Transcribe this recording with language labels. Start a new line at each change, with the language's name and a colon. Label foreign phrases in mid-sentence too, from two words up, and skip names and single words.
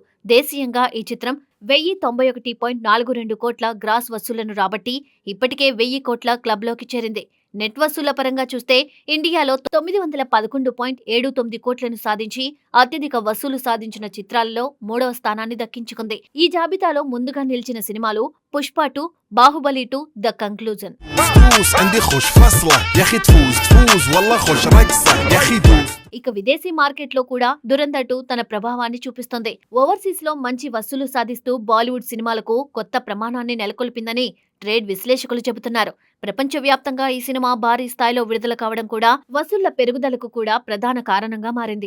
Telugu: దేశీయంగా ఈ చిత్రం 1091.42 కోట్ల గ్రాస్ వసూళ్లను రాబట్టి ఇప్పటికే 1000 కోట్ల క్లబ్లోకి చేరింది. నెట్ వసూళ్ల పరంగా చూస్తే ఇండియాలో 911.79 కోట్లను సాధించి అత్యధిక వసూలు సాధించిన చిత్రాలలో 3వ స్థానాన్ని దక్కించుకుంది. ఈ జాబితాలో ముందుగా నిలిచిన సినిమాలు పుష్ప 2, బాహుబలి 2, ద కంక్లూజన్.
Arabic: فلوس عندي خوش فصلة يا اخي تفوز والله خوش رقصة يا اخي دوس.
Telugu: ఇక విదేశీ మార్కెట్లో కూడా దురంధర్ 2 తన ప్రభావాన్ని చూపిస్తుంది. ఓవర్సీస్ లో మంచి వసూలు సాధిస్తూ బాలీవుడ్ సినిమాలకు కొత్త ప్రమాణాన్ని నెలకొల్పిందని ట్రేడ్ విశ్లేషకులు చెబుతున్నారు. ప్రపంచవ్యాప్తంగా ఈ సినిమా భారీ స్థాయిలో విడుదల కావడం కూడా వసూళ్ల పెరుగుదలకు కూడా ప్రధాన కారణంగా మారింది.